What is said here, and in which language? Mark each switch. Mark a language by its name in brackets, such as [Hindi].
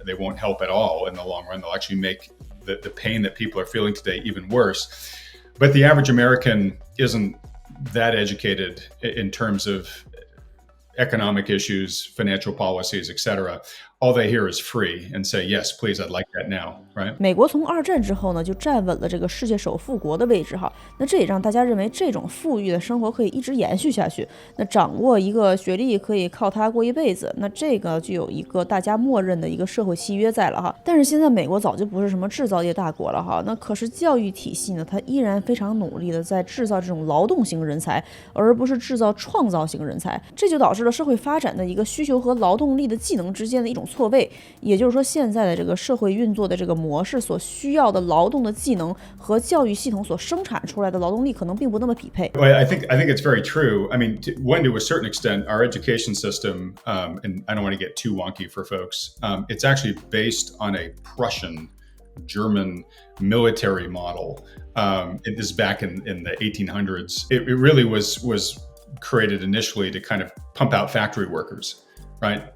[English] They won't help at all in the long run. They'll actually make the pain that people are feeling today even worse. But the average American isn't that educated in terms of economic issues, financial policies, etc. All they hear is free and say, yes, please, I'd like that now, right? [Chinese] 美国从2战之后呢，就站稳了这个世界首富国的位置哈。那这也让大家认为这种富裕的生活可以一直延续下去。那掌握一个学历可以靠它过一辈子，那这个就有一个大家默认的一个社会契约在了哈。但是现在美国早就不是什么制造业大国了哈。那可是教育体系呢，它依然非常努力的在制造这种劳动型人才，而不是制造创造型人才。这就导致了社会发展的一个需求和劳动力的技能之间的一种错位，也就是说，现在的这个社会运作的这个模式所需要的劳动的技能和教育系统所生产出来的劳动力可能并不那么匹配。 [English] Well, I think it's very true. I mean, to a certain extent, our education system, and I don't want to get too wonky for folks, it's actually based on a Prussian German military model. This is back in the 1800s. It really was created initially to kind of pump out factory workers, right?